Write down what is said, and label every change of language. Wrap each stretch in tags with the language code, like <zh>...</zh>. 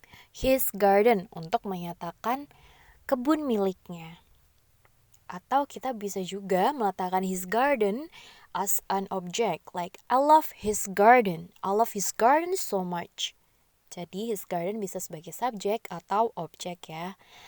<id>His garden untuk menyatakan kebun miliknya. Atau kita bisa juga meletakkan his garden</id> <en>as an object. Like, I love his garden. I love his garden so much.</en> <id>Jadi his garden bisa sebagai subjek atau objek ya.</id>